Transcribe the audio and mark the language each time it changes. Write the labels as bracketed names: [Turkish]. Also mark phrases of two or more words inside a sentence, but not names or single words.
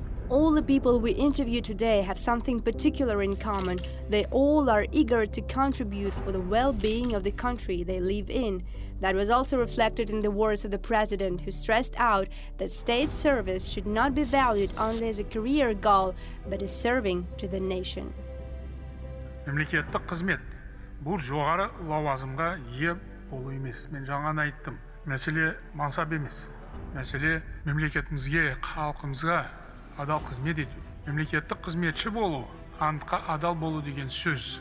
[English] All the people we interview today have something particular in common. They all are eager to contribute for the well-being of the country they live in. That was also reflected in the words of the president, who stressed out that state service should not be valued only as a career goal, but as serving to the nation. [Kazakh] Мемлекеттік қызмет бұл жоғары лауазымға ие болу емес. Мен жаңа айттым. Мәселе мансап емес. Мәселе мемлекетімізге, халқымызға адал қызмет ету. Мемлекеттік қызметші болу, антқа адал болу деген сөз.